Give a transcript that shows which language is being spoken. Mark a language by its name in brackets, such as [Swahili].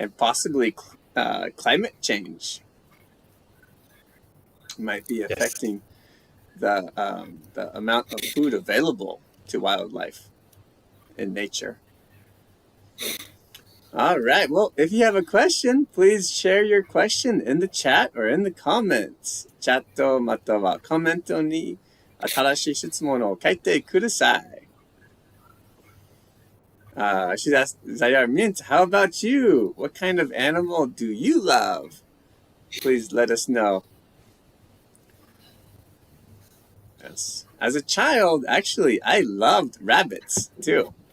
[English] And possibly climate change might be affecting the amount of food available to wildlife in nature. All right. Well, if you have a question, please share your question in the chat or in the comments. [Japanese] チャットまたはコメントに新しい質問を書いてください。 [English] She's asked Zayar Mint, how about you? What kind of animal do you love? Please let us know. Yes. As a child, actually, I loved rabbits too.